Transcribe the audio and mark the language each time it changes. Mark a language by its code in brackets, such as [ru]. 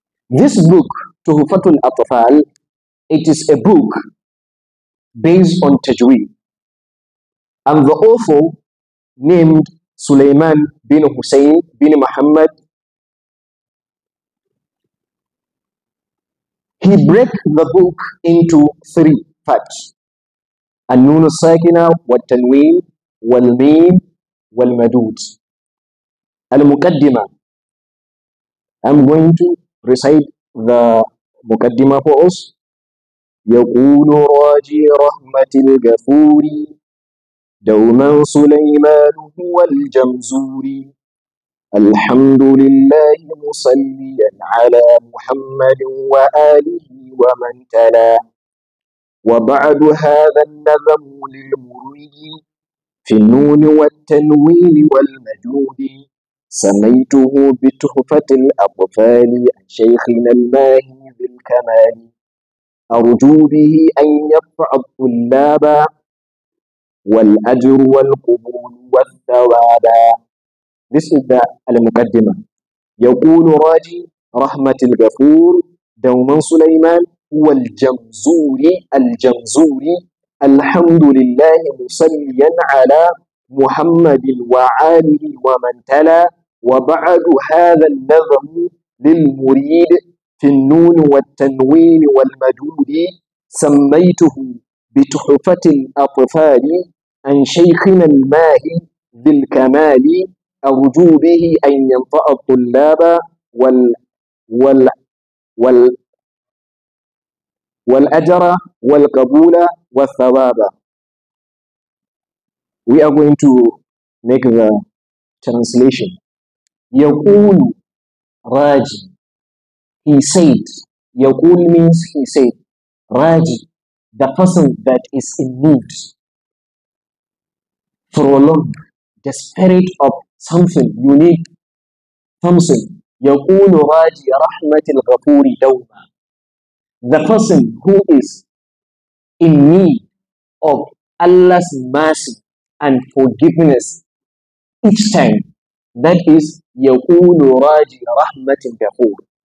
[en] This book, TUHFATUL ADFAAL, it is a book based on Tajweed. And the author named Sulaiman bin Hussein bin Muhammad, he break the book into three parts. [ar] النون الساكنة والتنوين والميم والمدود. المقدمة. [en] I'm going to recite the مقدمة for us. [ar] يقول راجي رحمة الغفور دوما سليمان هو الجمزوري الحمد لله مصليا على محمد وآله ومن تلا وبعد هذا النظم للمريد في النون والتنوين والمجود سميته بتحفة الأطفال عن شيخنا الماهي ذي الكمال أرجو به أن يرفع الطلاب والأجر والقبول والثواب. [en] This is the المقدمة. [ar] يقول راجي رحمة الغفور دوما سليمان هو الجمزوري الحمد لله مصليا على محمد وآله ومن تلا وبعد هذا النظم للمريد في النون والتنوين والمدود سميته بتحفة الأطفال عن شيخنا الماهي ذي الكمال أرجو به أن ينفع الطلاب وال وال والأجر والقبول والثواب. [en] We are going to make the translation. [ar] يقول راجي, [en] he said. يقول means he said. Raji, the person that is in need, prolong the spirit of something, you need something. [ar] يقول راجي رحمة الغفور دوما. [en] The person who is in need of Allah's mercy and forgiveness each time. That is [ar] يقول راجي رحمة الغفور.